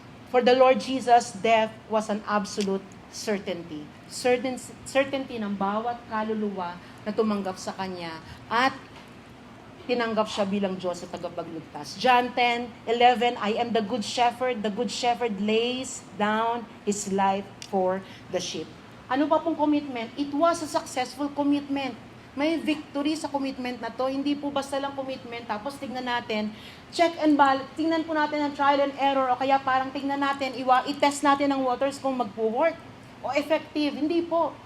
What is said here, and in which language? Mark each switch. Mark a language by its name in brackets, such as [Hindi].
[English] For the Lord Jesus, death was an absolute certainty. [Filipino] Certainty ng bawat kaluluwa na tumanggap sa Kanya at tinanggap siya bilang Diyos at tagapagligtas. [English] John 10:11, I am the good shepherd lays down his life for the sheep. [Filipino] Ano pa pong commitment? [English] It was a successful commitment. [Filipino] May victory sa commitment na to. Hindi po basta lang commitment, tapos tignan natin, [English] check and balance, [Filipino] tingnan po natin ang [English] trial and error, [Filipino] o kaya parang tignan natin, i-test natin ang waters kung magpo-work o effective. Hindi po.